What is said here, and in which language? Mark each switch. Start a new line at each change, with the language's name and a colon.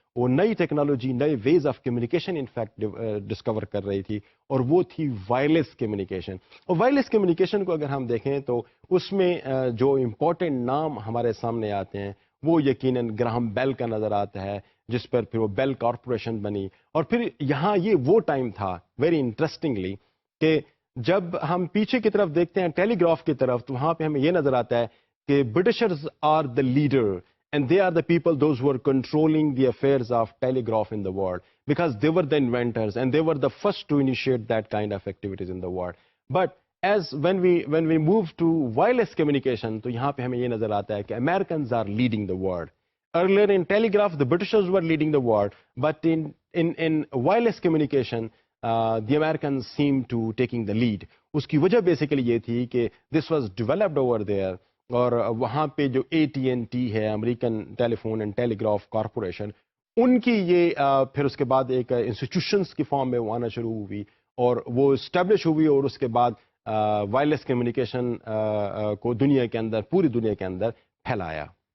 Urdu: وہ نئی ٹیکنالوجی نئے ways of communication in fact discover کر رہی تھی اور وہ تھی وائرلیس کمیونیکیشن. اور وائرلیس کمیونیکیشن کو اگر ہم دیکھیں تو اس میں جو امپورٹنٹ نام ہمارے سامنے آتے ہیں وہ یقیناً گراہم بیل کا نظر آتا ہے, جس پر پھر وہ بیل کارپوریشن بنی. اور پھر یہاں یہ وہ ٹائم تھا ویری انٹرسٹنگلی کہ جب ہم پیچھے کی طرف دیکھتے ہیں ٹیلی گراف کی طرف تو وہاں پہ ہمیں یہ نظر آتا ہے کہ
English: Britishers are the leader and they are the people those who are controlling the affairs of telegraph in the world because they were the inventors and they were the first to initiate that kind of activities in the world. But as when we move to wireless communication
Urdu: تو یہاں پہ ہمیں یہ نظر آتا ہے کہ
English: Americans are leading the world. Earlier in telegraph the Britishers were leading the world, but in wireless communication the Americans seemed to taking the lead.
Urdu: اس کی وجہ بیسیکلی یہ تھی کہ
English: this was developed over there
Urdu: اور وہاں پہ جو AT&T ہے American tele phone and tele graph corporation, ان کی یہ پھر اس کے بعد ایک انسٹیٹیوشنس کی فارم میں وہ آنا شروع ہوئی اور وہ اسٹیبلش ہوئی اور اس کے بعد وائرلیس کمیونیکیشن کو دنیا کے اندر پوری دنیا کے اندر پھیلایا.